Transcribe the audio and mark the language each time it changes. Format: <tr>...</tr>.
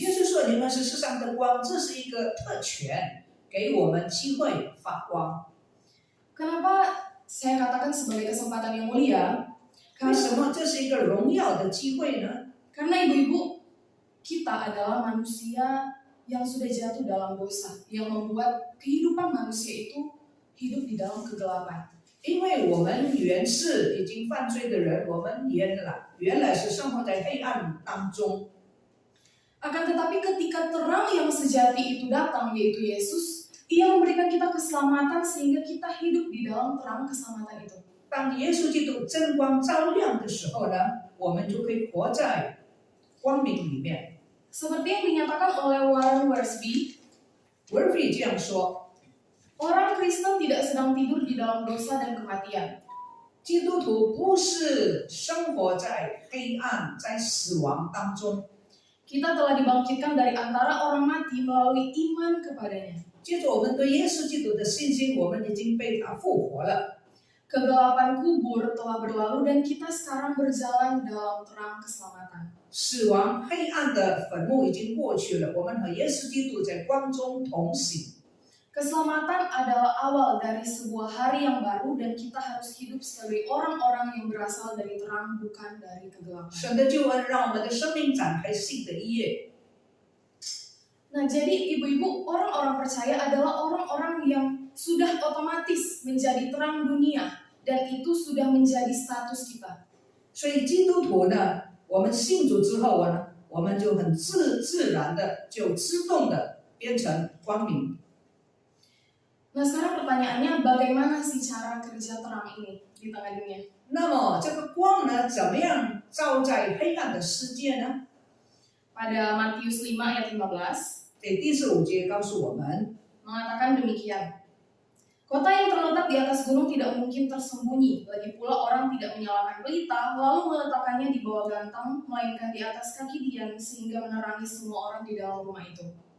<zh>耶稣说你们是世上的光，这是一个特权，给我们机会发光。</zh> <id>Kenapa saya katakan sebagai kesempatan yang mulia?</id> <zh>为什么这是一个荣耀的机会呢？</zh> <id>Karena ibu-ibu, kita adalah manusia yang sudah jatuh dalam dosa, yang membuat kehidupan manusia itu hidup di dalam kegelapan.</id> <zh>因为我们原是已经犯罪的人，我们原来是生活在黑暗当中。</zh> <id>Akan tetapi ketika terang yang sejati itu datang, yaitu Yesus, Ia memberikan kita keselamatan sehingga kita hidup di dalam terang keselamatan itu.</id> <zh>当耶稣基督真光照亮的时候呢，我们就可以活在光明里面。</zh> <id>Seperti yang dinyatakan oleh Warren Wiersbe,</id> <zh>Wiersbe 这样说，</zh> <id>orang Kristen tidak sedang tidur di dalam dosa dan kematian.</id> <zh>基督徒不是生活在黑暗、在死亡当中。</zh> <id>Kita telah dibangkitkan dari antara orang mati melalui iman kepadanya.</id> <zh>接着我们对耶稣基督的信心，我们已经被他复活了。</zh> <id>Kegelapan kubur telah berlalu dan kita sekarang berjalan dalam terang keselamatan.</id> <zh>死亡黑暗的坟墓已经过去了，我们和耶稣基督在光中同行。</zh> <id>Keselamatan adalah awal dari sebuah hari yang baru dan kita harus hidup sebagai orang-orang yang berasal dari terang, bukan dari kegelapan.</id> <zh>神的救恩让我们的生命展开新的一页。</zh> <id>Nah, jadi ibu-ibu, orang-orang percaya adalah orang-orang yang sudah otomatis menjadi terang dunia dan itu sudah menjadi status kita.</id> <zh>所以基督徒呢，我们信主之后呢，我们就很自然的就自动的变成光明。</zh> <id>Nah, sekarang pertanyaannya, bagaimana sih cara kerja terang ini di tengah dunia?</id> <zh>那么这个光呢，怎么样照在黑暗的世界呢？</zh> <id>Pada Matius 5 ayat 15,</id> <zh>第15节告诉我们，</zh> <id>mengatakan demikian. Kota yang terletak di atas gunung tidak mungkin tersembunyi, lagi pula orang tidak menyalakan pelita, lalu meletakkannya di bawah gantang, melainkan di atas kaki dian, sehingga menerangi semua orang di dalam rumah itu.</id>